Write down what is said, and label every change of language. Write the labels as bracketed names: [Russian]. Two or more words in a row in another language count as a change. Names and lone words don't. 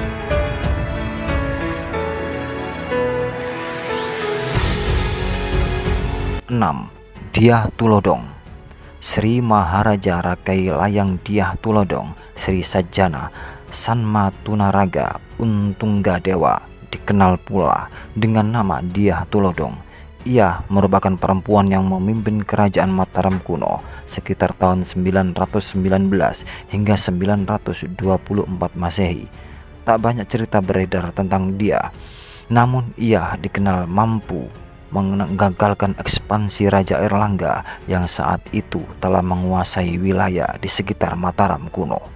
[Indonesian] 6. Dyah Tulodhong. Sri Maharaja Rakai Layang Dyah Tulodhong, Sri Sajjana Sanma Tunaraga Untunggadewa, dikenal pula dengan nama Dyah Tulodhong. Ia merupakan perempuan yang memimpin kerajaan Mataram kuno sekitar tahun 919 hingga 924 Masehi. Tak banyak cerita beredar tentang dia, namun ia dikenal mampu menggagalkan ekspansi Raja Airlangga yang saat itu telah menguasai wilayah di sekitar Mataram kuno.